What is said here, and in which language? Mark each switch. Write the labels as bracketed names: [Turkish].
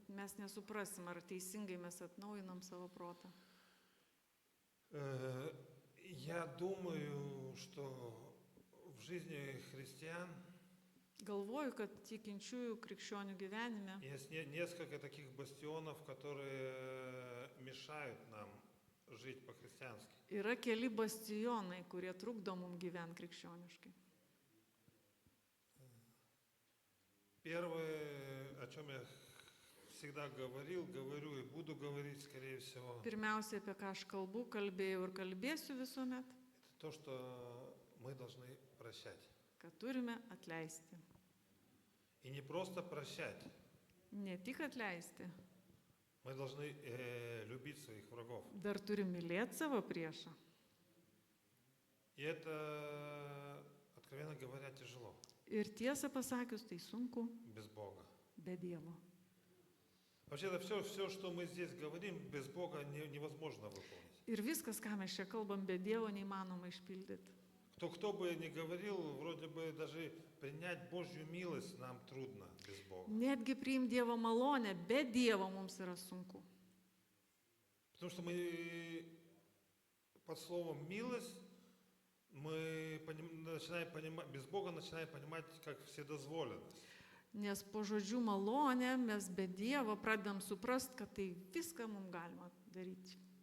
[Lithuanian] mes nesuprasim, ar teisingai mes atnaujinam savo protą. [Russian] Я думаю, что в жизни христиан [Lithuanian] Galvoju, kad tikinčiųjų krikščionių gyvenime [Russian] есть несколько таких бастионов, которые мешают нам жить по-христиански. [Lithuanian] yra keli bastionai, kurie trukdo mums gyventi krikščioniškai. [Russian] Первое, о чем я всегда говорю и буду говорить, скорее всего, [Lithuanian] Pirmiausia, apie ką aš kalbu, kalbėjau ir kalbėsiu visuomet, [Russian] это то, что мы должны прощать. [Lithuanian] kad turime atleisti. [Russian] И не просто прощать, [Lithuanian] Ne tik atleisti, [Russian] мы должны любить своих врагов. [Lithuanian] dar turim mylėti savo priešą. [Russian] И это, откровенно говоря, тяжело [Lithuanian] Ir tiesą pasakius, tai sunku [Russian] без Бога. [Lithuanian] be Dievo. [Russian] Вообще-то все, что мы здесь говорим, без Бога невозможно выполнить. [Lithuanian] Ir viskas, ką mes čia kalbam, be Dievo neįmanoma išpildyti. [Russian] Кто бы ни говорил, вроде бы даже принять Божью милость нам трудно без Бога. [Lithuanian] Netgi priimti Dievo malonę, be Dievo mums yra sunku. [Russian] Потому что мы под словом «милость» мы начинаем понимать, без Бога начинаем понимать, как вседозволенность. [Lithuanian] Nes po žodžių malonė mes be Dievo pradedam suprast, kad tai viską mums galima daryti.